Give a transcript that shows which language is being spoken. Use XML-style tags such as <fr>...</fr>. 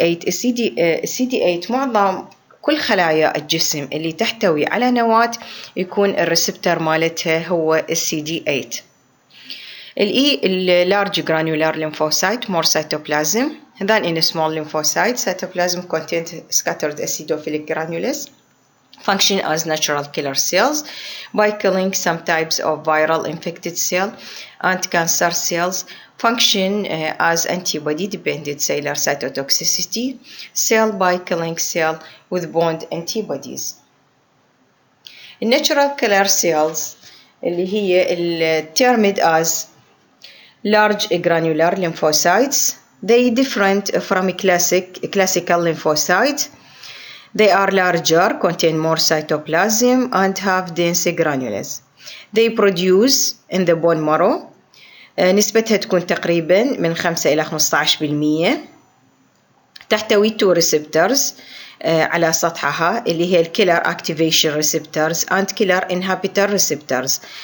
<ar>CD8 معظم كل خلايا الجسم اللي تحتوي على نواة يكون الريسبتور مالتها هو CD8.</ar> <en>large granular lymphocyte, more cytoplasm than in a small lymphocyte. Cytoplasm contains scattered acidophilic granules. Function as natural killer cells by killing some types of viral infected cell and cancer cells. Function as antibody-dependent cellular cytotoxicity cell by killing cell with bond antibodies. Natural killer cells</en> <ar>اللي هي</ar> <en>termed as large granular lymphocytes. They different from classical lymphocytes. They are larger, contain more cytoplasm, and have dense granules. They produce in the bone marrow.</en> <ar>نسبتها تكون تقريبا من 5 إلى 15%.</ar> <en>تحتوي 2 receptors</en> <ar>على سطحها اللي هي الكيلر</ar> <en>activation receptors and killer inhibitor receptors.</en>